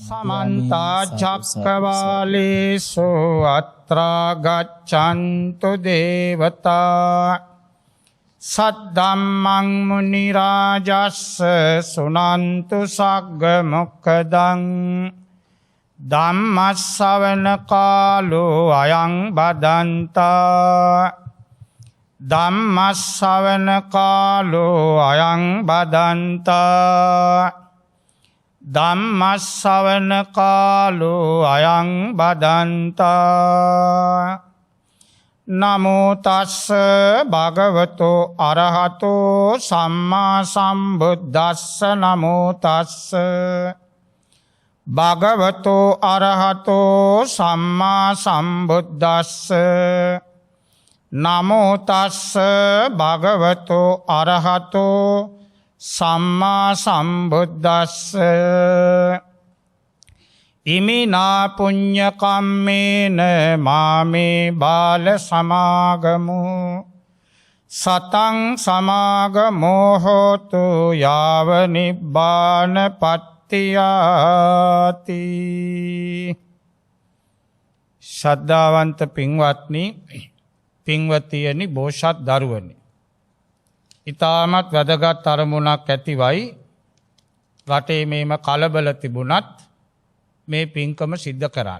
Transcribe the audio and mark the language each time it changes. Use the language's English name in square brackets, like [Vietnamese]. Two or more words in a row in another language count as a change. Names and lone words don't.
[Pali] समन्ता चक्रवालेषु अत्रा गच्छन्तु देवता सद्धम्मं मुनिराजस्स सुनन्तु सग्ग मोक्खदं ධම්මස්සවන කාලෝ අයං බදන්තා ධම්මස්සවන කාලෝ අයං බදන්තා ධම්මස්සවන කාලෝ අයං බදන්තා නමෝ තස්ස භගවතෝ අරහතෝ සම්මා සම්බුද්දස්ස නමෝ තස්ස භගවතෝ අරහතෝ සම්මා සම්බුද්දස්ස නමෝ තස්ස භගවතෝ අරහතෝ සම්මා සම්බුද්දස්ස ඉමිනා පුඤ්ඤ කම්මේන මාමේ බාල සමාගමු සතං සමාගමෝ හෝතු යාව නිබ්බානපත් තියාති. [Sinhala] ශ්‍රද්ධාවන්ත පින්වත්නි, පින්වතියනි, බෝසත් දරුවනි, ඊටමත් වැදගත් අරමුණක් ඇතිවයි රටේ මේම කලබල තිබුණත් මේ පින්කම සිද්ධ කරන්න.